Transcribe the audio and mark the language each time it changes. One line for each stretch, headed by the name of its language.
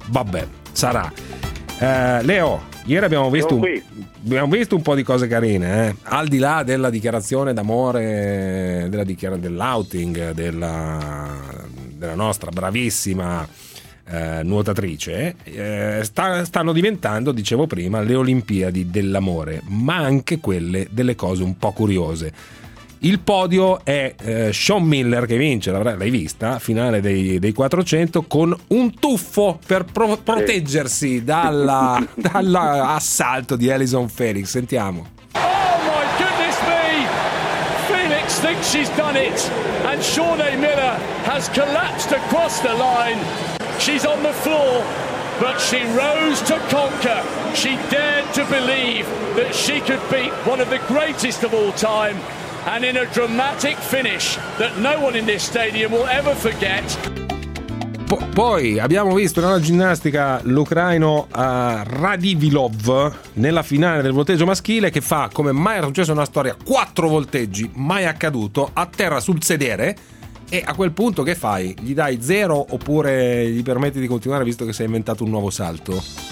Italian: Vabbè, sarà. Leo, ieri abbiamo visto un po' di cose carine, al di là della dichiarazione d'amore, dell'outing della nostra bravissima nuotatrice, stanno diventando, dicevo prima, le Olimpiadi dell'amore, ma anche quelle delle cose un po' curiose. Il podio è Sean Miller che vince, l'hai vista, finale dei 400 con un tuffo per proteggersi dall'assalto di Alison Felix. Sentiamo.
English: Oh my goodness me! Felix thinks she's done it and Sean A. Miller has collapsed across the line. She's on the floor but she rose to conquer. She dared to believe that she could beat one of the greatest of all time. And in a dramatic finish that no one in this stadium will ever forget.
Italian: Poi abbiamo visto nella ginnastica l'ucraino Radivilov nella finale del volteggio maschile, che fa, come mai è successo nella storia, 4 volteggi, mai accaduto, atterra sul sedere. E a quel punto che fai? Gli dai 0 oppure gli permetti di continuare visto che si è inventato un nuovo salto?